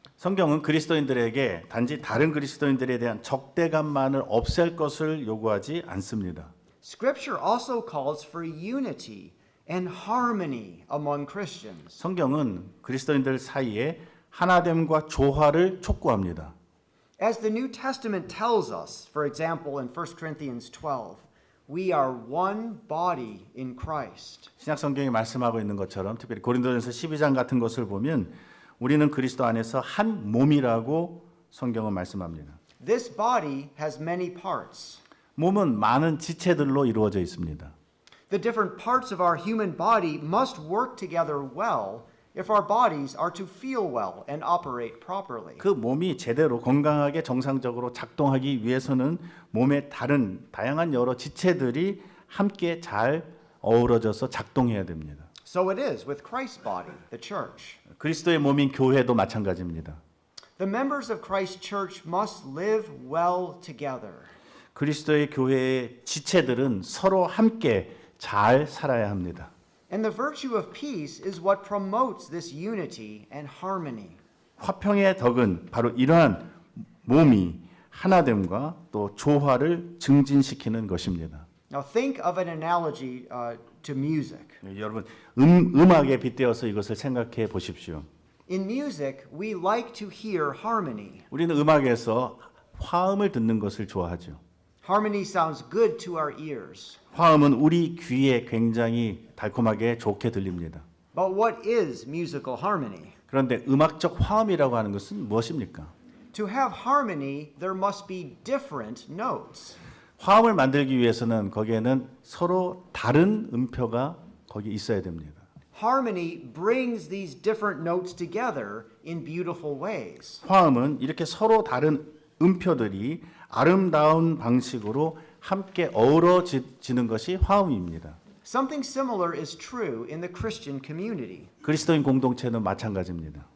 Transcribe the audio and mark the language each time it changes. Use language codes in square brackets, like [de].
[ko] 성경은 그리스도인들에게 단지 다른 그리스도인들에 대한 적대감만을 없앨 것을 요구하지 않습니다. [en] Scripture also calls for unity and harmony among Christians. [ko] 성경은 그리스도인들 사이에 하나됨과 조화를 촉구합니다. [en] As the New Testament tells us, for example, in 1 Corinthians 12, we are one body in Christ. [ko] 신약 성경이 말씀하고 있는 것처럼 특별히 고린도전서 12장 같은 것을 보면 우리는 그리스도 안에서 한 몸이라고 성경은 말씀합니다. [en] This body has many parts. [ko] 몸은 많은 지체들로 이루어져 있습니다. [en] The different parts of our human body must work together well if our bodies are to feel well and operate properly. [ko] 그 몸이 제대로 건강하게 정상적으로 작동하기 위해서는 몸의 다양한 여러 지체들이 함께 잘 어우러져서 작동해야 됩니다. [en] So it is with Christ's body, the church. [ko] 그리스도의 몸인 교회도 마찬가지입니다. [en] The members of Christ's church must live well together. [ko] 그리스도의 교회의 지체들은 서로 함께 잘 살아야 합니다. [en] And the virtue of peace is what promotes this unity and harmony. [ko] 화평의 덕은 바로 이러한 몸이 하나됨과 또 조화를 증진시키는 것입니다. [en] Now think of an analogy to music. [ko] 여러분 음악에 빗대어서 이것을 생각해 보십시오. [en] In music, we like to hear harmony. [ko] 우리는 음악에서 화음을 듣는 것을 좋아하죠. [en] Harmony sounds good to our ears. [ko] 화음은 우리 귀에 굉장히 달콤하게 좋게 들립니다. [en] But what is musical harmony? [ko] 그런데 음악적 화음이라고 하는 것은 무엇입니까? [en] To have harmony, there must be different notes. [ko] 화음을 만들기 위해서는 거기에는 서로 다른 음표가 거기 있어야 됩니다. [en] Harmony brings these different notes together in beautiful ways. [ko] 화음은 이렇게 서로 다른 음표들이 아름다운 방식으로 함께 어우러지는 것이 화음입니다. [en] Something similar is true in the Christian community. [ko] 그리스도인 공동체는 마찬가지입니다.